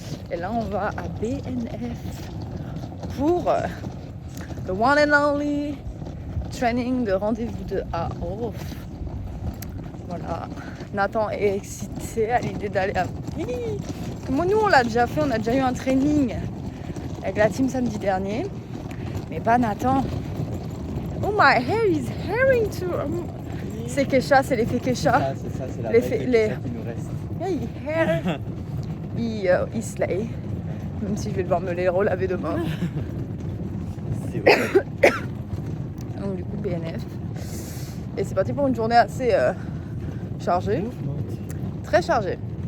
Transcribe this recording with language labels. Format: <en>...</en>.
<fr>Et là on va à BNF pour le</fr> <en>one and only</en> <fr>training de rendez-vous de AOF. Voilà. Nathan est excité à l'idée d'aller à... Moi, nous on l'a déjà fait, on a déjà eu un training avec la team samedi dernier, mais pas Nathan.</fr> <en>Oh my hair is hairing too.</en> <fr>C'est Kesha, c'est l'effet Kesha. C'est ça, c'est la L'effet- vraie les- Kesha qui nous reste. Yeah, il slay. Même si je vais devoir me les relaver demain. C'est vrai. Donc du coup BNF. Et c'est parti pour une journée assez chargée. Très chargée.</fr>